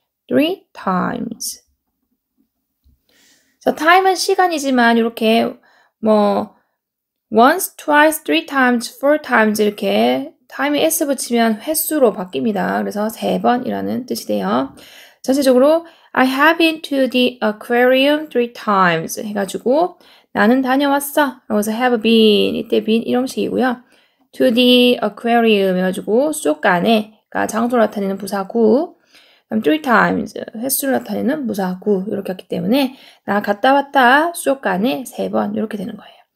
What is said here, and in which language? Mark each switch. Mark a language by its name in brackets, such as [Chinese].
[Korean] 3 times. 자, time은 시간이지만 이렇게 뭐 once, twice, 3 times, 4 times 이렇게 time에 s 붙이면 횟수로 바뀝니다. 그래서 3번이라는 뜻이 돼요. 전체적으로 [English] I have been to the aquarium 3 times [Korean] 해가지고 나는 다녀왔어. 그래서 have been, 이때 been 일형식이고요. to the aquarium 해가지고 수족관에가 장소를 나타내는 부사구. 그럼 3 times, 횟수를 나타내는 부사구. 이렇게 했기 때문에 나 갔다 왔다 수족관에 3번 이렇게 되는 거예요.